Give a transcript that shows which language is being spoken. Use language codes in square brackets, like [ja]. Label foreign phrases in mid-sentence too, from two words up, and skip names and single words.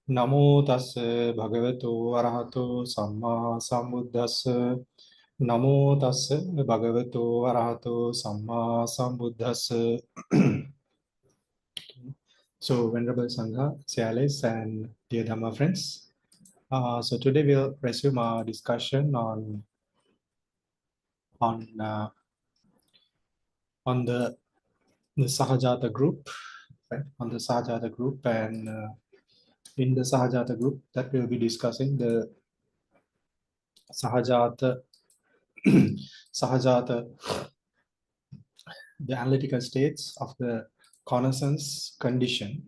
[pi] Namo tassa bhagavato arahato samma sambuddhassa. Namo tassa bhagavato arahato samma sambuddhassa. [en] So, Venerable Sangha, Cialis, and dear Dhamma friends. So today we'll resume our discussion on uh, on the Sahajāta group, right? On the Sahajāta group, and in the Sahajāta group that we'll be discussing the Sahajāta, Sahajāta, the analytical states of the connaissance condition.